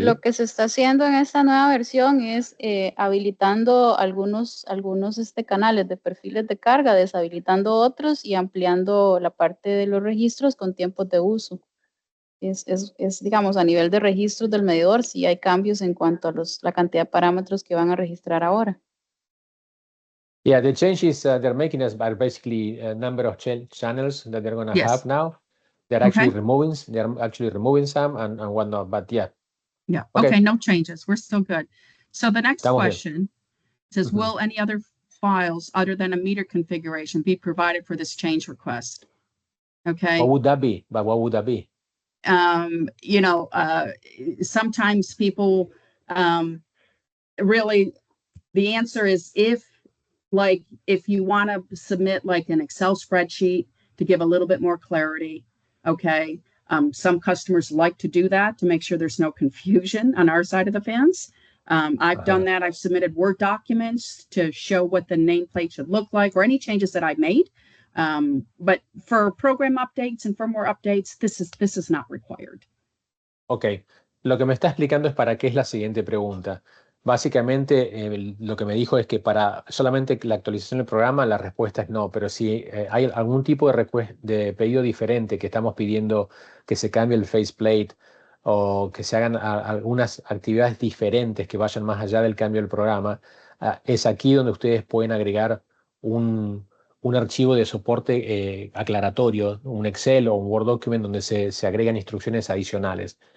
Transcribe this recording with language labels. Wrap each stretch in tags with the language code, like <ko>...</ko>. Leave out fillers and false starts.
<es>lo que se está haciendo en esta nueva versión es habilitando algunos canales de perfiles de carga, deshabilitando otros y ampliando la parte de los registros con tiempos de uso. Es, digamos, a nivel de registros del medidor, sí hay cambios en cuanto a la cantidad de parámetros que van a registrar ahora.</es> <en>Yeah, the changes they're making are basically a number of channels that they're going to Yes. have now. They're actually removing some and whatnot, but yeah. Yeah. Okay. Okay. No changes. We're still good. So the next</en> <es>Estamos bien.</es> <en>question says, Mhm. will any other files other than a meter configuration be provided for this change request? Okay. What would that be? But what would that be? You know, sometimes people really, the answer is if you want to submit like an Excel spreadsheet to give a little bit more clarity, okay. Some customers like to do that to make sure there's no confusion on our side of the fence. I've done that. I've submitted Word documents to show what the nameplate should look like or any changes that I've made. But for program updates and firmware updates, this is not required.</en> <es>Ok, lo que me está explicando es para qué es la siguiente pregunta. Básicamente, lo que me dijo es que para solamente la actualización del programa, la respuesta es no, pero si hay algún tipo de pedido diferente que estamos pidiendo que se cambie el faceplate o que se hagan algunas actividades diferentes que vayan más allá del cambio del programa, es aquí donde ustedes pueden agregar un archivo de soporte aclaratorio, un Excel o un Word document donde se agregan instrucciones adicionales.</es>